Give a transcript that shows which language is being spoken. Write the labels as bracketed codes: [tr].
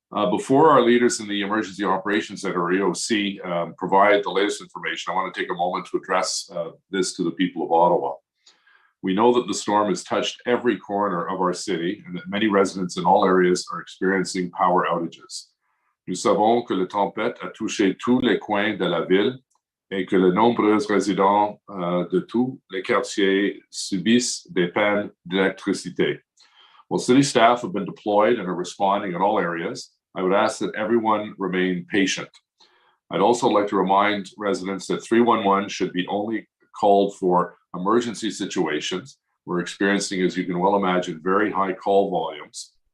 [en] Before our leaders in the Emergency Operations Center, or EOC, provide the latest information, I want to take a moment to address this to the people of Ottawa. We know that the storm has touched every corner of our city and that many residents in all areas are experiencing power outages. [fr] Nous savons que la tempête a touché tous les coins de la ville et que de nombreux résidents de tous les quartiers subissent des pannes d'électricité. [en] While city staff have been deployed and are responding in all areas, I would ask that everyone remain patient. I'd also like to remind residents that 311 should be only called for emergency situations. We're experiencing, as you can well imagine, very high call volumes.